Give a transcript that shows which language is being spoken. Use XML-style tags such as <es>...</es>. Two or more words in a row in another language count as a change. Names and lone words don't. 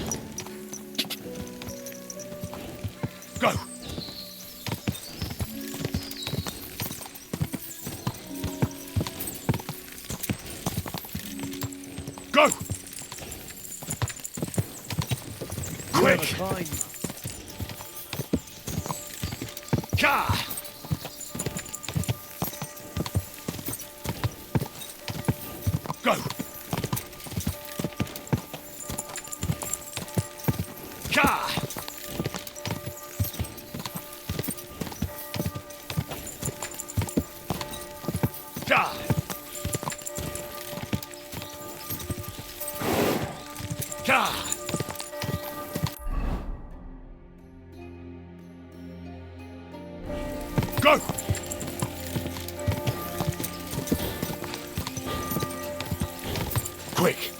<en>Go! Go! Quick! Ka! Go! Ka! Ka! Ka! Go! Quick!</en>